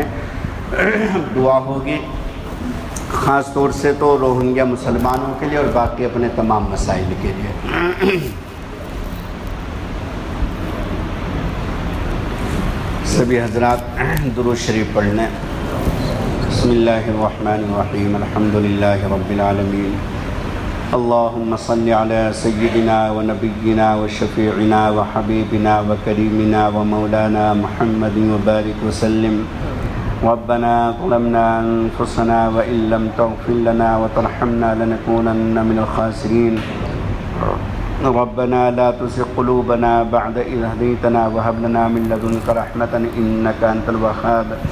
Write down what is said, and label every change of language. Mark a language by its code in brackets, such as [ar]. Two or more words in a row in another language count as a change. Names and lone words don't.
[ur] دعا ہوگی خاص طور سے تو روہنگیا مسلمانوں کے لیے اور باقی اپنے تمام مسائل کے لیے۔ سبھی حضرات درود شریف پڑھ لیں۔ [ar] بسم اللہ الرحمن الرحیم، الحمدللہ رب العالمین، اللہم صلی علی سیدنا و نبینا و شفیعنا و حبیبنا و کریمنا و مولانا محمد وبارک وسلم۔ ربنا ظلمنا انفسنا وإن لم تغفر لنا وترحمنا لنكونن من الخاسرین۔ ربنا لا تزغ قلوبنا بعد إذ هديتنا وهب لنا من لدنك رحمة إنك أنت الوهاب۔